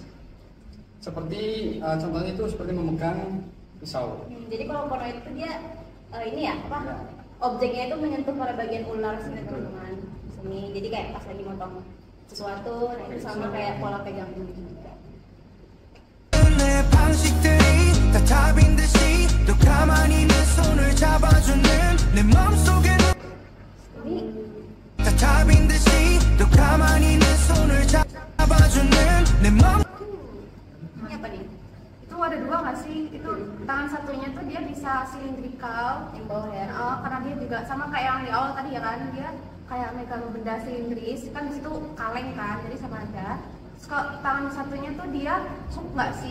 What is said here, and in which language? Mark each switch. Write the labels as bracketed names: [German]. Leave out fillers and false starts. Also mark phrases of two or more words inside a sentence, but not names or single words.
[Indonesian] Seperti contohnya itu seperti memegang pisau. Jadi kalau poloid itu dia ini ya apa? Ya. Objeknya itu menyentuh pada bagian ular sini teman-teman. Sini. Jadi kayak pas lagi motong sesuatu, nah itu sama kayak pola pegang ini juga. [Korean] 내 방식들이 다 답인 듯이 또 가만히 내 손을 잡아주는 내 맘속에는 [Indonesian] Ini [Korean] 다 답인 듯이 또 가만히 내 손을 잡아주는 내 맘. [Indonesian] ini apa nih? Itu ada dua nggak sih? Itu tangan satunya tuh dia bisa silindrikal, Yang bawah ya. karena dia juga sama kayak yang di awal tadi ya kan, dia kayak megang benda silindris kan, di situ kaleng kan, jadi sama aja. Terus kalau tangan satunya tuh dia hook nggak sih?